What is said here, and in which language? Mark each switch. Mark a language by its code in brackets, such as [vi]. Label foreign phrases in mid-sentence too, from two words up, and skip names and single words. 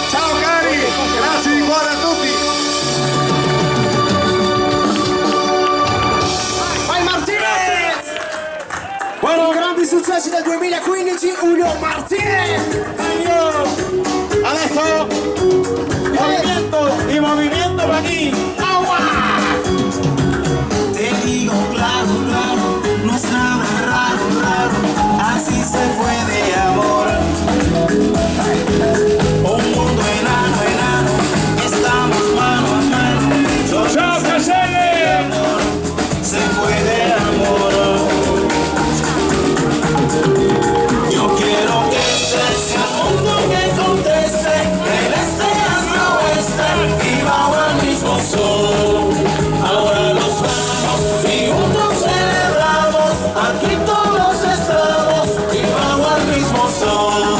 [it] Ciao cari, grazie di cuore a tutti. Vai Martinez! I grandi successi del 2015, Julio Martinez! Adesso il movimiento va [es] aquí. ¡Agua! Te digo claro, claro, no es nada raro, raro, así se puede amor. Un mundo enano, enano, estamos mano a mano. [it] Ciao Caselle! [es] Se puede amor. Yo quiero que seas el mundo que conteste, del este hasta oeste y bajo el mismo sol. Ahora nos vamos y juntos celebramos, aquí todos estamos y bajo el mismo sol.